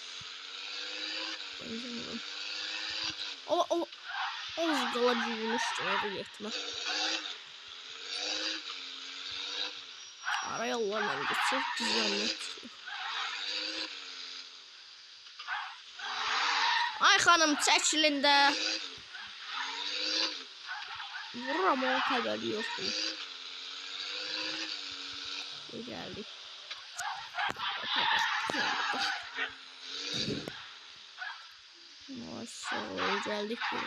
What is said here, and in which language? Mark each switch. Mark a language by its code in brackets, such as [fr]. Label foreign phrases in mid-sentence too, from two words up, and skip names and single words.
[tr] O hızlılar girmişti ya bu yetme. Ara yollarla geçecek düzenli. [az] Ay xanım çəkilin də. Vururam onun xəbəri yoxdur. Gəldik. Maşallah gəldik.